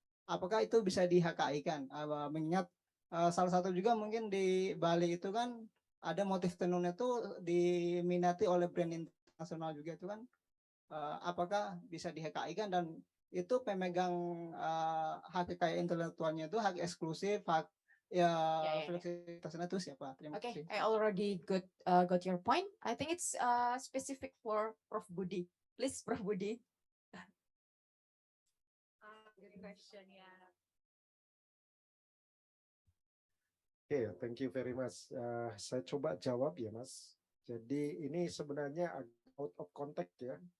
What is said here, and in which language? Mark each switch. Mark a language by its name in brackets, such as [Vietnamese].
[Indonesian] Apakah itu bisa di-HKI-kan? Mengingat salah satu juga mungkin di Bali itu kan ada motif tenun itu diminati oleh brand internasional juga itu kan. Apakah bisa di-HKI-kan, dan itu pemegang hak kekayaan intelektualnya itu hak eksklusif, hak fleksibilitasnya itu siapa? Terima kasih. [English] I already got your point. I think it's specific for Prof. Budi. Please, Prof. Budi. Good question, yeah. Okay, thank you very much. [Indonesian] Saya coba jawab ya, Mas. Jadi ini sebenarnya [English] out of context [Indonesian] ya.